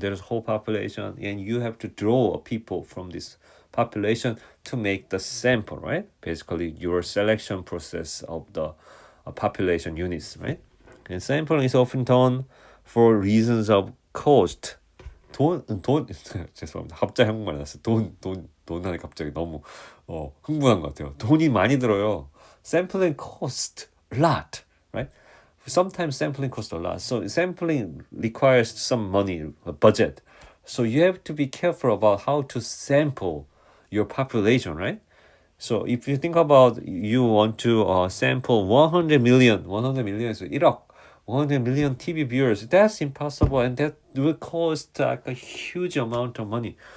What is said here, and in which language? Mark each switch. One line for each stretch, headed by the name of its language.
English: There is a whole population, and you have to draw people from this population to make the sample, right? Basically, your selection process of the population units, right? And sampling is often done for reasons of cost.
Korean: 돈 죄송합니다. 갑자기 한국말 나왔어요. 돈 하니 갑자기 너무 흥분한 것 같아요. 돈이 많이 들어요.
English: Sampling cost a lot, right? Sometimes sampling costs a lot. So sampling requires some money, a budget. So you have to be careful about how to sample your population, right? So if you think about you want to sample 100 million is 1억, 100 million TV viewers, that's impossible, and that will cost like a huge amount of money.